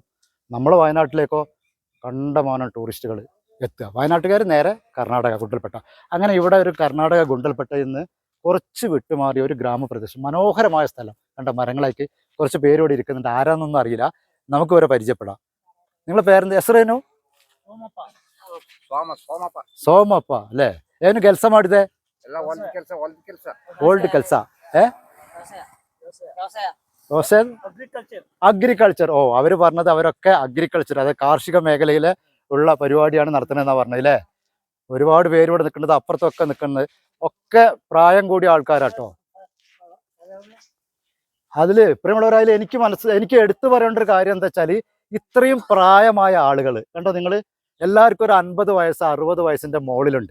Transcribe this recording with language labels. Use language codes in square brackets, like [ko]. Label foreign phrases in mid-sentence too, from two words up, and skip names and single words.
[ml] നമ്മൾ വയനാട്ടിലേക്കോ കണ്ടമാനം ടൂറിസ്റ്റുകൾ എത്തുക. വയനാട്ടുകാർ നേരെ കർണാടക ഗുണ്ടൽപേട്ട. അങ്ങനെ ഇവിടെ ഒരു കർണാടക ഗുണ്ടൽപേട്ടയിൽ നിന്ന് കുറച്ച് വിട്ടുമാറിയ ഒരു ഗ്രാമപ്രദേശം, മനോഹരമായ സ്ഥലം. കണ്ട മരങ്ങളായിട്ട് കുറച്ച് പേരോടെ ഇരിക്കുന്നുണ്ട്. ആരാന്നൊന്നും അറിയില്ല, നമുക്ക് വരെ പരിചയപ്പെടാം. നിങ്ങളെ പേരെന്ത്? [kn] ಹೆಸರೇನು? ಸೋಮಪ್ಪ ಅಲ್ಲೇ. ಏನು ಕೆಲಸ ಮಾಡಿದೆ? ಓಲ್ಡ್ ಕೆಲಸ. [ml] അഗ്രികൾച്ചർ. ഓ, അവർ പറഞ്ഞത് അവരൊക്കെ അഗ്രികൾച്ചർ, അതായത് കാർഷിക മേഖലയിൽ ഉള്ള പരിപാടിയാണ് നടത്തുന്നതെന്നാണ് പറഞ്ഞത് അല്ലേ. ഒരുപാട് പേര് ഇവിടെ നിൽക്കുന്നത്, അപ്പുറത്തൊക്കെ നിൽക്കുന്നത് ഒക്കെ പ്രായം കൂടിയ ആൾക്കാരാട്ടോ. അതിൽ പ്രിയമുള്ളവരായാലും എനിക്ക് എടുത്തു പറയേണ്ട ഒരു കാര്യം എന്താ വെച്ചാൽ, ഇത്രയും പ്രായമായ ആളുകൾ കണ്ടോ നിങ്ങൾ, എല്ലാവർക്കും ഒരു 50 വയസ്സ് 60 വയസ്സിന്റെ മുകളിലുണ്ട്.